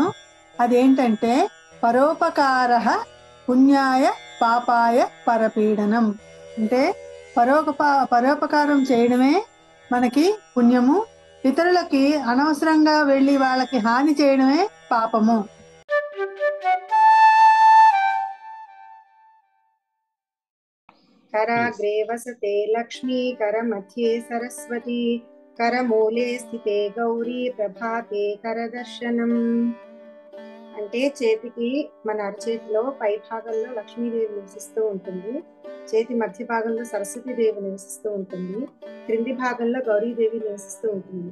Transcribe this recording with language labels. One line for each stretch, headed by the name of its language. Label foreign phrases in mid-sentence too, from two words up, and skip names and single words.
Telugu: అదేంటంటే
Sanskrit: పరోపకారః పుణ్యాయ పాపాయ పరపీడనం.
Telugu: అంటే పరోపకారం చేయడమే మనకి పుణ్యము, ఇతరులకి అనవసరంగా వెళ్ళి వాళ్ళకి హాని చేయడమే పాపము.
Sanskrit: कराग्रे वसते लक्ष्मी, करमध्ये सरस्वती, करमूले స్థితే గౌరీ, ప్రభాతే కరదర్శనం.
Telugu: అంటే చేతికి మన అరచేతిలో పై భాగంలో లక్ష్మీదేవి నివసిస్తూ ఉంటుంది, చేతి మధ్య భాగంలో సరస్వతీదేవి నివసిస్తూ ఉంటుంది, క్రింది భాగంలో గౌరీదేవి నివసిస్తూ ఉంటుంది.